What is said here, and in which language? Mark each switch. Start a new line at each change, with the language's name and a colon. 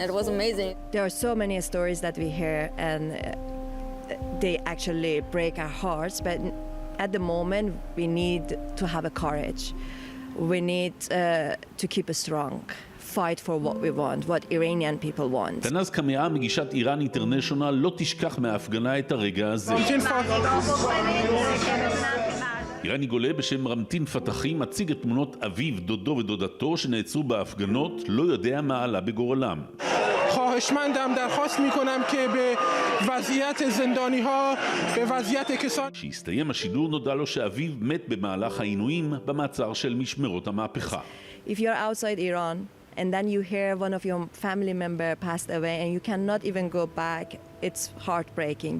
English: It was amazing. There are so many stories that we hear, and they actually break our hearts. But at the moment, we need to have a courage. We need to keep strong. Fight for what we want, what Iranian people want.
Hebrew: תנז קמאה, מגישת איראן אינטרנשיונל, לא תשכח מההפגנה את הרגע הזה. איראני גולה בשם רמטין פתחי מציג את תמונות אביו, דודו ודודתו שנעצרו בהפגנות, לא יודע מה עלה בגורלם.
Persian: خواهشمندم درخواست میکنم که به وضعیت زندانی ها به وضعیت کسان
Hebrew: כשהסתיים השידור נודע לו שאביו מת במהלך העינויים במעצר של משמרות המהפכה.
English: If you're outside Iran and then you hear one of your family member passed away and you cannot even go back, it's heartbreaking.